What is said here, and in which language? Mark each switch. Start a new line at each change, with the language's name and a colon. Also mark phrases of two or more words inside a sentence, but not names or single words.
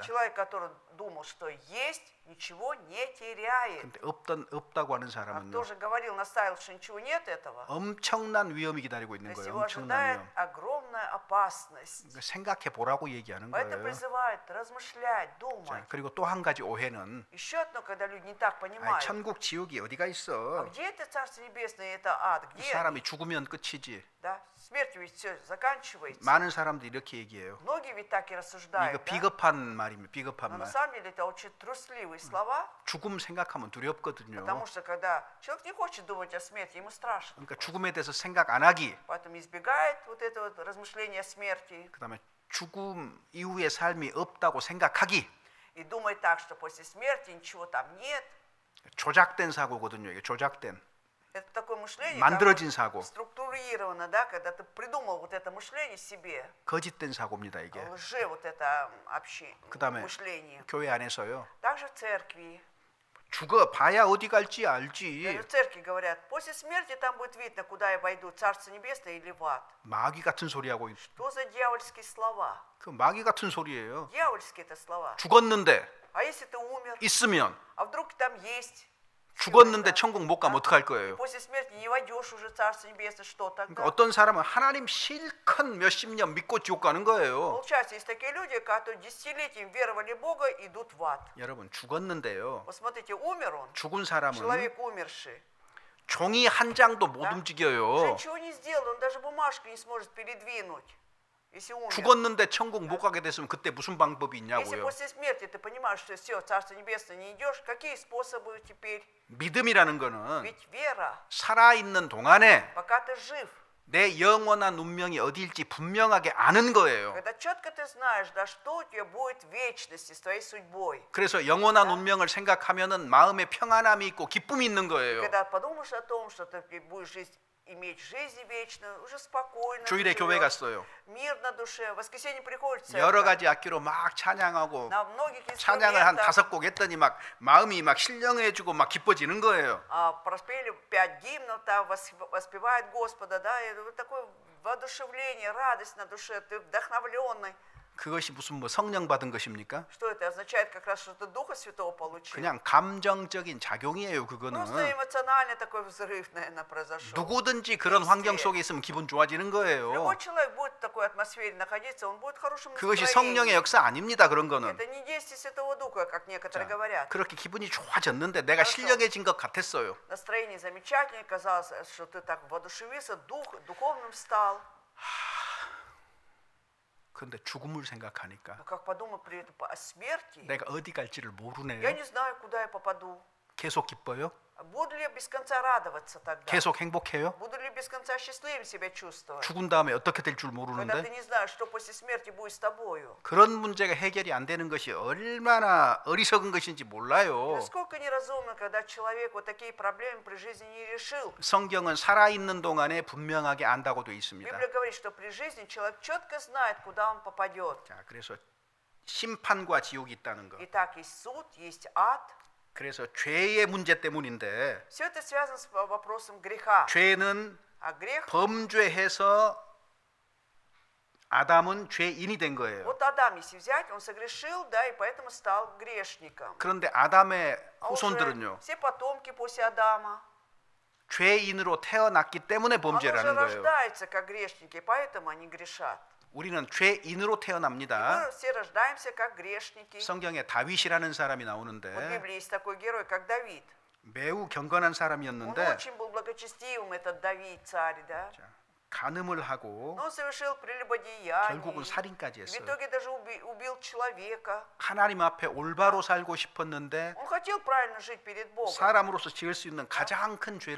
Russian: человек, который думал, что есть, ничего не теряет.
Korean: 근데 없다고 하는
Russian: А
Korean: 사람은요.
Russian: кто же говорил, настаивал, что ничего нет этого,
Korean: 엄청난 위험이 기다리고
Russian: то
Korean: 있는
Russian: есть
Korean: 거예요.
Russian: его
Korean: 엄청난
Russian: ожидает
Korean: 위험.
Russian: огромная опасность.
Korean: 그러니까 생각해 보라고 얘기하는
Russian: Поэтому
Korean: 거예요.
Russian: призывает размышлять,
Korean: 자,
Russian: думать.
Korean: 그리고 또 한 가지 오해는
Russian: Еще одно, когда люди не так
Korean: 아니,
Russian: понимают.
Korean: 천국 지옥이 어디가
Russian: А
Korean: 있어?
Russian: где это Царство Небесное, это ад? Где?
Korean: 사람이 죽으면 끝이지.
Russian: Да? Смертью ведь все заканчивается.
Korean: 많은 사람들이 이렇게 얘기해요.
Russian: Многие ведь так и
Korean: 이거
Russian: рассуждают. Да?
Korean: 비겁한 말입니다. 비겁한
Russian: Но на
Korean: 말.
Russian: самом деле это очень трусливые слова,
Korean: 죽음 생각하면 두렵거든요.
Russian: потому что когда человек не хочет думать о смерти, ему страшно.
Korean: 그러니까 죽음에 대해서 생각 안 하기.
Russian: Поэтому избегает вот это вот размышления о смерти
Korean: 그다음에 죽음 이후의 삶이 없다고 생각하기.
Russian: и думает так, что после смерти ничего там нет.
Korean: 조작된 사고거든요. 이게 조작된
Russian: Это такое мышление,
Korean: 만들어진 사고,
Russian: структурировано, да, когда ты придумал вот это мышление себе,
Korean: 거짓된 사고입니다. 이게
Russian: лже вот это
Korean: 그다음에
Russian: мышление.
Korean: 교회 안에서요.
Russian: Также в церкви
Korean: 죽어 봐야 어디 갈지
Russian: Даже
Korean: 알지.
Russian: в церкви говорят, после смерти там будет видно, куда я войду, Царство Небесное или в ад.
Korean: 마귀 같은 소리 하고
Russian: Что за дьявольские слова?
Korean: 그 마귀 같은 소리예요.
Russian: Дьявольские это слова.
Korean: 죽었는데
Russian: А если ты умер,
Korean: 있으면
Russian: а вдруг там есть?
Korean: 죽었는데 천국 못 가면 어떡할 거예요?
Russian: После смерти не войдешь уже в Царство Небесное, что
Korean: 그러니까
Russian: тогда?
Korean: 어떤 사람은 하나님 실컷 몇십 년 믿고 지옥 가는 거예요.
Russian: Получается, есть такие люди, которые десятилетиями веровали в Бога, идут в ад.
Korean: 여러분 죽었는데요.
Russian: Вот смотрите, умер он,
Korean: 죽은 사람은
Russian: человек умерший.
Korean: 종이 한 장도 못
Russian: Уже
Korean: 움직여요.
Russian: ничего не сделал, он даже бумажку не сможет передвинуть, если умер.
Korean: 죽었는데 천국 못 가게 됐으면 그때 무슨 방법이
Russian: Если
Korean: 있냐고요.
Russian: после смерти ты понимаешь, что все, в Царство Небесное не идешь, какие способы теперь?
Korean: 믿음이라는 거는
Russian: Ведь вера,
Korean: 살아있는 동안에
Russian: пока ты жив,
Korean: 내 영원한 운명이 어디일지 분명하게 아는 거예요.
Russian: когда четко ты знаешь, да, что у тебя будет в вечности с твоей судьбой.
Korean: 그래서 영원한 운명을 생각하면은 마음에 평안함이 있고 기쁨이 있는 거예요.
Russian: Когда подумаешь о том, что ты будешь иметь жизнь вечную, уже спокойно,
Korean: 주일에 교회
Russian: живешь,
Korean: 갔어요.
Russian: мир на душе, в воскресенье приходит в
Korean: 여러
Russian: церковь,
Korean: 가지 악기로 막 찬양하고
Russian: на многих
Korean: 찬양을 한
Russian: инструментах
Korean: 5곡 했더니 막 마음이 막 신령해지고 막 기뻐지는 거예요.
Russian: проспели 5 гимнов, там воспевает Господа, да, и вот такое воодушевление, радость на душе, ты вдохновленный.
Korean: 그것이 무슨 뭐 성령 받은 것입니까?
Russian: Что это означает? Как раз, что ты Духа Святого получил.
Korean: 그냥 감정적인 작용이에요. 그거는
Russian: Просто эмоциональный такой взрыв, наверное, произошел.
Korean: 누구든지 그런 환경 속에 있으면 기분 좋아지는 거예요.
Russian: Любой человек будет в такой атмосфере находиться, он будет в хорошем
Korean: 그것이
Russian: настроении.
Korean: 성령의 역사 아닙니다. 그런 거는
Russian: Это не действие Святого Духа, как некоторые
Korean: 자,
Russian: говорят.
Korean: 그렇게 기분이 좋아졌는데 내가 신령해진 것 같았어요.
Russian: Настроение замечательное, казалось, что ты так воодушевился, духовным стал.
Korean: 그런데 죽음을 생각하니까
Russian: Но как подумал при этом о смерти,
Korean: 내가 어디 갈지를
Russian: я
Korean: 모르네요.
Russian: не знаю, куда я попаду.
Korean: 계속 기뻐요?
Russian: Буду ли я без конца радоваться тогда?
Korean: 계속 행복해요?
Russian: Буду ли без конца счастливым себя чувствовать?
Korean: 죽은 다음에 어떻게 될 줄
Russian: Когда ты
Korean: 모르는데
Russian: не знаешь, что после смерти будет с тобою.
Korean: 그런 문제가 해결이 안 되는 것이 얼마나 어리석은 것인지 몰라요.
Russian: Насколько неразумно, когда человек вот такие проблемы при жизни не решил.
Korean: 성경은 살아있는 동안에 분명하게 안다고 되어 있습니다.
Russian: Библия говорит, что при жизни человек четко знает, куда он попадет.
Korean: 자, 그래서 심판과 지옥이 있다는 거.
Russian: Итак, есть суд, есть ад.
Korean: 그래서 죄의 문제 때문인데
Russian: Все это связано с вопросом греха.
Korean: 죄는
Russian: А грех,
Korean: 범죄해서 아담은 죄인이 된 거예요.
Russian: вот Адам, если взять, он согрешил, да, и поэтому стал грешником.
Korean: 그런데 아담의
Russian: А уже
Korean: 후손들은요.
Russian: все потомки после Адама,
Korean: 죄인으로 태어났기 때문에
Russian: они уже
Korean: 범죄라는 거예요.
Russian: рождаются как грешники, поэтому они грешат.
Korean: 우리는 죄인으로 태어납니다.
Russian: Мы все рождаемся как грешники.
Korean: 성경에 다윗이라는 사람이
Russian: Вот в
Korean: 나오는데
Russian: Библии есть такой герой, как Давид.
Korean: 매우 경건한
Russian: Он
Korean: 사람이었는데
Russian: очень был благочестивым, этот Давид, царь, да.
Korean: 자, 간음을 하고
Russian: Но он совершил прелюбодеяние.
Korean: 결국은 살인까지
Russian: В
Korean: 했어요.
Russian: итоге даже убил человека.
Korean: 하나님 앞에 올바로 살고 싶었는데
Russian: Он хотел правильно жить перед Богом,
Korean: 사람으로서 지을 수 있는 가장 큰 죄를